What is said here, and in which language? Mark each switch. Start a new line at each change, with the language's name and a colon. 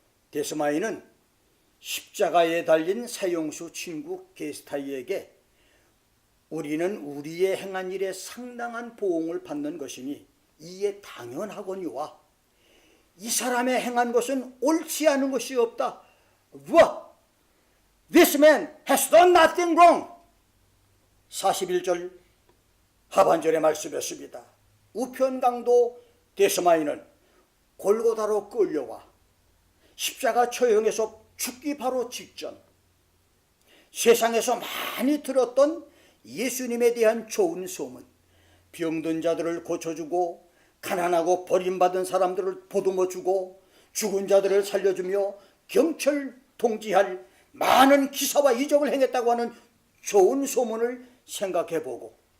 Korean: 데스마이는 십자가에 달린 사형수 친구 게스타이에게 우리는 우리의 행한 일에 상당한 보응을 받는 것이니 이에 당연하거니와 이 사람의 행한 것은 옳지 않은 것이 없다.
English: What? This man has done nothing wrong.
Korean: 41절 하반절의 말씀이었습니다. 우편강도 데스마이는 골고다로 끌려와 십자가 처형에서 죽기 바로 직전 세상에서 많이 들었던 예수님에 대한 좋은 소문, 병든 자들을 고쳐주고 가난하고 버림받은 사람들을 보듬어주고 죽은 자들을 살려주며 경철 통지할 많은 기사와 이적을 행했다고 하는 좋은 소문을 생각해보고